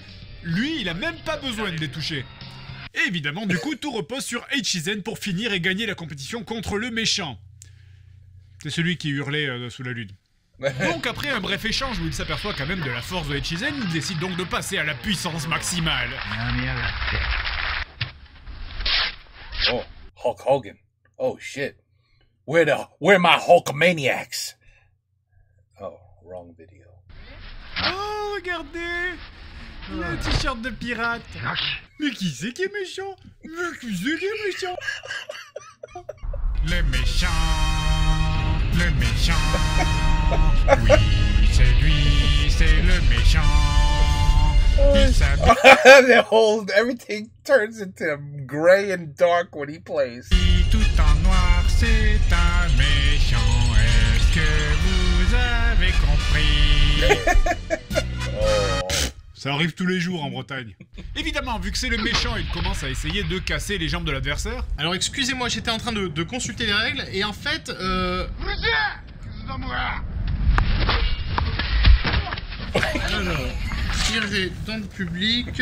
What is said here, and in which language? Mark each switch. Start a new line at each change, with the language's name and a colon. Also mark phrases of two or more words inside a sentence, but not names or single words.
French: Lui il a même pas besoin de les toucher. Et évidemment du coup tout repose sur Echizen pour finir et gagner la compétition contre le méchant. C'est celui qui hurlait sous la lune. Donc après un bref échange où il s'aperçoit quand même de la force de Echizen, il décide donc de passer à la puissance maximale.
English: Oh, Hulk Hogan. Oh shit. Where my Hulkamaniacs? Oh, wrong video.
French: Oh, regardez! Le t-shirt de pirate. Mais qui c'est qui est méchant? Mais qui c'est qui est méchant? Le méchant. Le méchant. Oui, c'est lui, c'est le méchant. Il s'habille
English: Everything turns into gray and dark when he plays.
French: tout en noir, c'est un méchant. Est-ce que vous avez compris? Oh. Ça arrive tous les jours en Bretagne. Évidemment, vu que c'est le méchant, il commence à essayer de casser les jambes de l'adversaire. Alors excusez-moi, j'étais en train de consulter les règles et en fait, alors, tirer dans le public...